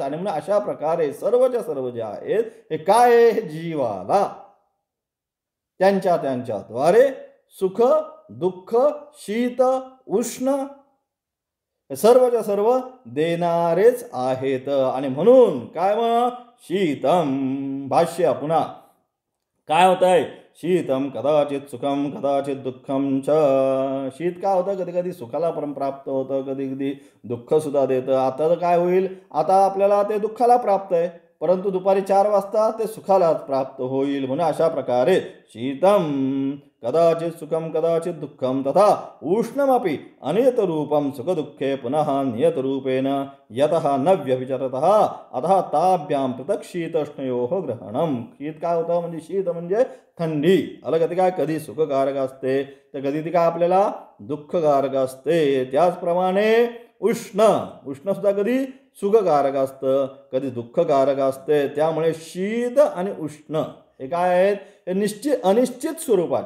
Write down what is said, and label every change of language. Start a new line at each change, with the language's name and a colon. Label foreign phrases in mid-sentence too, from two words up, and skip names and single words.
Marathi: आणि म्हणून अशा प्रकारे सर्वच्या सर्व जे आहेत हे काय आहे, जीवाला त्यांच्याद्वारे सुख दुःख शीत उष्ण सर्वच्या सर्व देणारेच आहेत. आणि म्हणून काय मग शीतम भाष्य पुन्हा काय होत आहे,
Sanskrit: शीतम कदाचित सुखम कदाचित दुःखम च.
Marathi: शीत काय होतं, कधी कधी सुखाला पण प्राप्त होतं, कधी कधी दुःख सुद्धा देतं. आता तर काय होईल, आता आपल्याला ते दुःखाला प्राप्त आहे परंतु दुपारी 4 वाजता ते सुखाला प्राप्त होईल. म्हणून अशा प्रकारे
Sanskrit: शीतम कदाचित सुखम कदाचित दुःखम तथा उष्णमपि अनियत रूपम सुख दुःखे पुनः नियत रूपेण यतः न व्यभिचरतः अतः ताभ्याम पृथक शीतोष्णयोः ग्रहणम.
Marathi: शीत काय होतं, म्हणजे शीत म्हणजे थंडी, अलग ती काय कधी सुखकारक असते तर कधी ती काय आपल्याला दुःखकारक असते. त्याचप्रमाणे उष्ण उष्ण सुद्धा कधी सुखकारक असतं कधी दुःखकारक असते. त्यामुळे शीत आणि उष्ण हे काय आहेत, हे निश्चित अनिश्चित स्वरूपाचे.